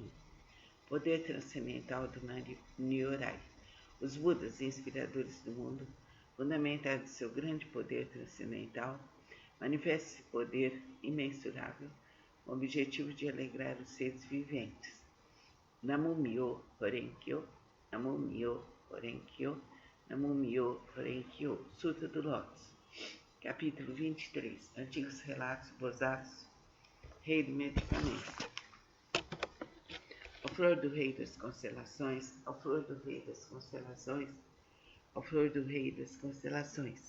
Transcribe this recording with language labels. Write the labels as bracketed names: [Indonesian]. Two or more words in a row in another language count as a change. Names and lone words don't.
[Portuguese] Poder transcendental do Nyorai. Os Budas, inspiradores do mundo, fundamentados em seu grande poder transcendental, manifestam esse poder imensurável com o objetivo de alegrar os seres viventes. [Japanese] 南無妙法蓮華経、南無妙法蓮華経、南無妙法蓮華経. [Portuguese] Sutra do Lótus, capítulo 23. Antigos relatos bozados, rei do medicamento. Ó flor do rei das constelações, ó flor do rei das constelações, ó flor do rei das constelações.